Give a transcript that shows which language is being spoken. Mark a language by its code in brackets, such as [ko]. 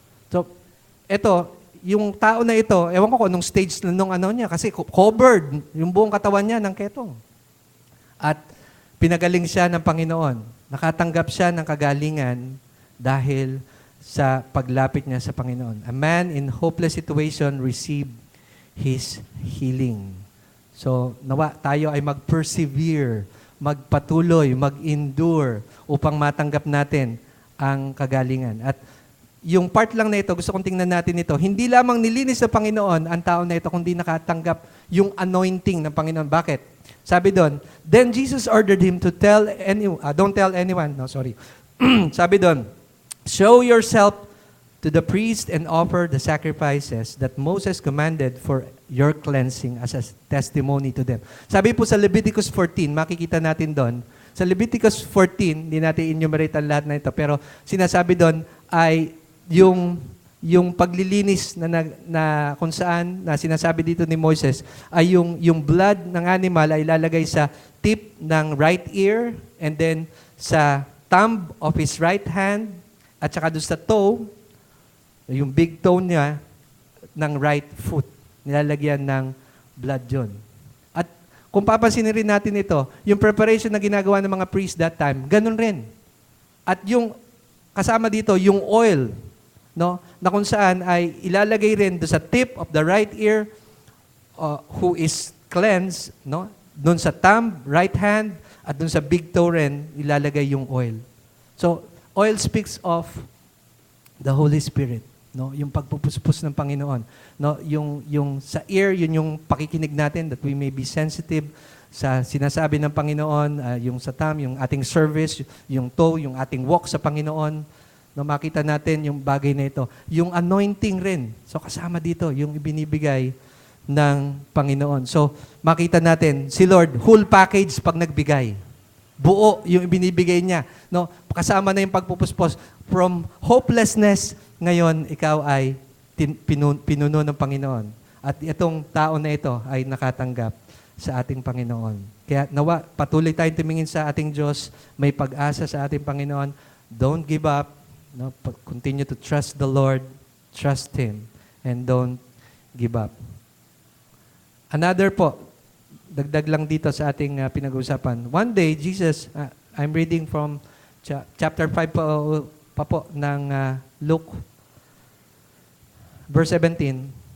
[tl] So, eto, yung tao na ito, ewan ko kung anong stage na nung ano niya, kasi covered yung buong katawan niya ng ketong. At pinagaling siya ng Panginoon. Nakatanggap siya ng kagalingan dahil sa paglapit niya sa Panginoon. [en] A man in hopeless situation received his healing. [tl] So, nawa tayo ay mag-persevere, magpatuloy, mag-endure upang matanggap natin ang kagalingan. At yung part lang na ito, gusto kong tingnan natin ito, hindi lamang nilinis ng Panginoon ang tao na ito, kundi nakatanggap yung anointing ng Panginoon. Bakit? Sabi doon, [en] then Jesus ordered him to tell anyone, don't tell anyone, no, sorry. [tl] Sabi doon, [en] show yourself to the priest and offer the sacrifices that Moses commanded for your cleansing as a testimony to them. [tl] Sabi po sa Leviticus 14, makikita natin doon, sa Leviticus 14, hindi natin enumerate ang lahat na ito, pero sinasabi doon ay yung paglilinis na kung saan, na sinasabi dito ni Moses, ay yung blood ng animal ay ilalagay sa tip ng right ear, and then sa [en] thumb of his right hand, [tl] at saka doon sa toe, yung big toe niya, ng right foot. Nilalagyan ng blood yun. At kung papansinin rin natin ito, yung preparation na ginagawa ng mga priests that time, ganun rin. At yung kasama dito, yung oil, no, na kung saan ay ilalagay rin doon sa [en] tip of the right ear who is cleansed, [tl] no, doon sa thumb, right hand, at doon sa big toe rin, ilalagay yung oil. [en] So, oil speaks of the Holy Spirit. [tl] No, yung pagpupuspos ng Panginoon. No, yung sa ear, yun yung pakikinig natin [en] that we may be sensitive [tl] sa sinasabi ng Panginoon, yung sa thumb, yung ating service, yung toe, yung ating walk sa Panginoon. No, makita natin yung bagay na ito. Yung anointing rin. So kasama dito, yung ibinibigay ng Panginoon. So makita natin, si Lord, whole package pag nagbigay. Buo yung ibinibigay niya. No, kasama na yung pagpupuspos. [en] From hopelessness, [tl] ngayon, ikaw ay pinuno ng Panginoon. At itong tao na ito ay nakatanggap sa ating Panginoon. Kaya nawa, patuloy tayong tumingin sa ating Diyos, may pag-asa sa ating Panginoon. [en] Don't give up. No? Continue to trust the Lord, trust Him, and don't give up. [tl] Another po, dagdag lang dito sa ating pinag-uusapan. [en] One day, Jesus, I'm reading from chapter 5 pa po ng Luke, verse 17.